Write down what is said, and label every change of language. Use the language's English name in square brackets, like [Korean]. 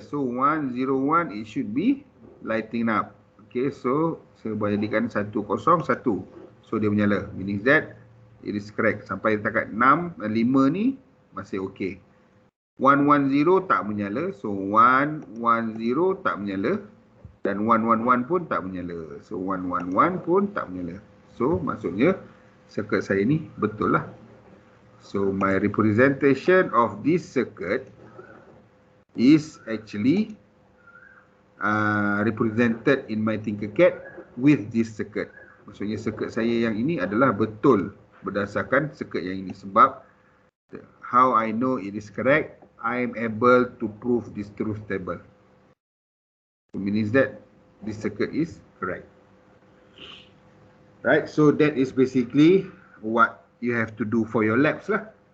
[English] So 101 it should be lighting up. [Malay] Okay, so saya boleh jadikan 101. So dia menyala. [English] Meaning that it is correct. [Malay] Sampai setakat 5 ni masih okay. 110 tak menyala. So 110 tak menyala. Dan 111 pun tak menyala. So 111 pun tak menyala. So maksudnya circuit saya ni betul lah. [English] So my representation of this circuit is actually represented in my Tinkercad with this circuit. [Malay] Maksudnya circuit saya yang ini adalah betul berdasarkan circuit yang ini. [English] Sebab how I know it is correct, I am able to prove this truth table. It means that this circuit is correct. Right, so that is basically what you have to do for your labs lah.